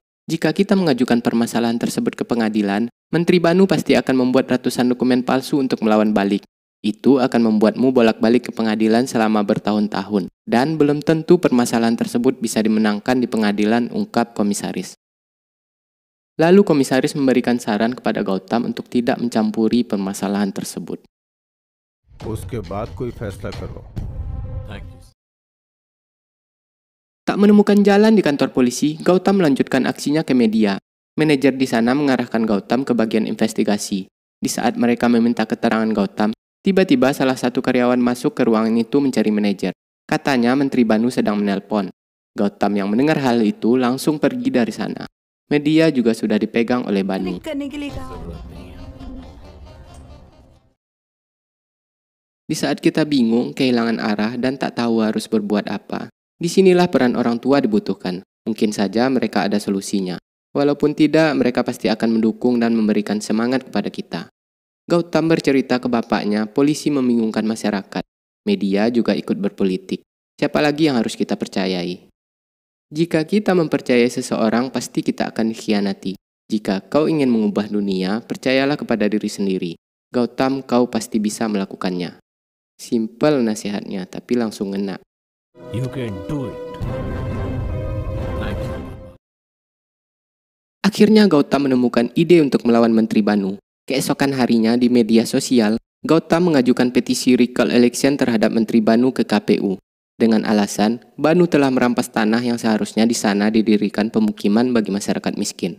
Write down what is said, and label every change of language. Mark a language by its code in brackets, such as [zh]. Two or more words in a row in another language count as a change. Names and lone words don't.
[id] Jika kita mengajukan permasalahan tersebut ke pengadilan, Menteri Banu pasti akan membuat ratusan dokumen palsu untuk melawan balik. Itu akan membuatmu bolak-balik ke pengadilan selama bertahun-tahun. Dan belum tentu permasalahan tersebut bisa dimenangkan di pengadilan, ungkap komisaris. Lalu komisaris memberikan saran kepada Gautam untuk tidak mencampuri permasalahan tersebut. [hi] उसके बाद कोई फैसला करो। [id] Tak menemukan jalan di kantor polisi, Gautam melanjutkan aksinya ke media. Manajer di sana mengarahkan Gautam ke bagian investigasi. Di saat mereka meminta keterangan Gautam, tiba-tiba salah satu karyawan masuk ke ruangan itu mencari manajer. Katanya Menteri Banu sedang menelpon. Gautam yang mendengar hal itu langsung pergi dari sana. Media juga sudah dipegang oleh Banu. [hi] करने के लिए कहा [id] Di saat kita bingung, kehilangan arah, dan tak tahu harus berbuat apa, disinilah peran orang tua dibutuhkan. Mungkin saja mereka ada solusinya. Walaupun tidak, mereka pasti akan mendukung dan memberikan semangat kepada kita. Gautam bercerita ke bapaknya, polisi membingungkan masyarakat. Media juga ikut berpolitik. Siapa lagi yang harus kita percayai? Jika kita mempercayai seseorang, pasti kita akan dikhianati. Jika kau ingin mengubah dunia, percayalah kepada diri sendiri. Gautam, kau pasti bisa melakukannya. Simpel nasihatnya, tapi langsung ngena. [en] You can do it. [id] Akhirnya Gautam menemukan ide untuk melawan Menteri Banu. Keesokan harinya di media sosial, Gautam mengajukan petisi [en] recall election [id] terhadap Menteri Banu ke KPU. Dengan alasan, Banu telah merampas tanah yang seharusnya di sana didirikan pemukiman bagi masyarakat miskin.